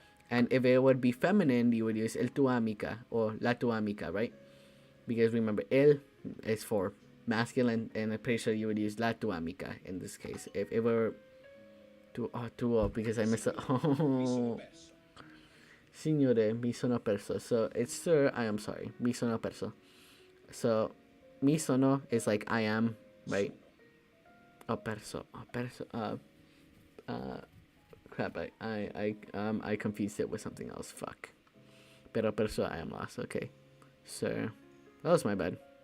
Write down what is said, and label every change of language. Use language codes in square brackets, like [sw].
[en] And if it would be feminine, you would use [it] el tu amiga [en] or [it] la tu amiga, [en] right? Because remember, el is for masculine, and I'm pretty sure you would use [it] la tu amiga [en] in this case. If it were because I missed it. [it] Oh, signore, mi sono perso. [en] So it's sir, I am sorry. [it] Mi sono perso. [en] So, mi sono is like I am, right? Perso. Crap, I confused it with something else. Fuck. [it] Pero perso, [en] I am lost. Okay. Sir. That was my bad.